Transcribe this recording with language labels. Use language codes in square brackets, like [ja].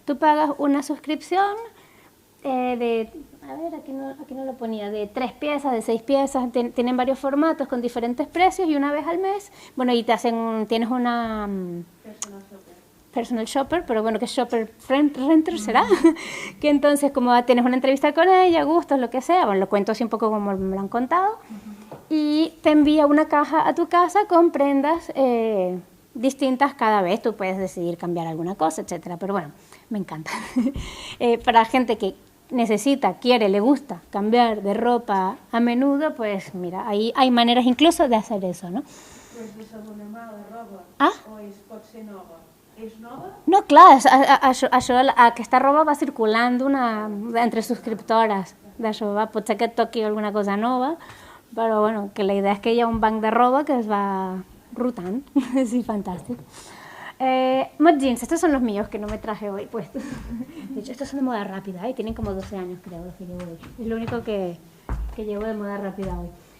[es] Tú pagas una suscripción a ver, aquí no lo ponía, de 3 piezas, de 6 piezas, tienen varios formatos con diferentes precios y una vez al mes, bueno, y tienes una personal shopper, pero bueno, que es shopper renter será, que entonces como tienes una entrevista con ella, gustos, lo que sea, bueno, lo cuento así un poco como me lo han contado, y te envía una caja a tu casa con prendas distintas cada vez. Tú puedes decidir cambiar alguna cosa, etcétera, pero bueno, me encanta. Para gente que necesita, quiere, le gusta cambiar de ropa a menudo, pues mira, ahí hay maneres incluso de hacer eso, ¿no? [ca] Pues desabonament de roba? Ah? O pot ser nova? És nova? No, clar, aquesta roba va circulant entre subscriptores d'això, pot ser que et toqui alguna cosa nova, però bueno, que la idea és que hi ha un banc de roba que es va rotant, sí, fantàstic. [es] Mod Jeans, estos son los míos que no me traje hoy puestos. De hecho, estos son de moda rápida, tienen como 12 años creo los que llevo hoy. Es lo único que llevo de moda rápida hoy.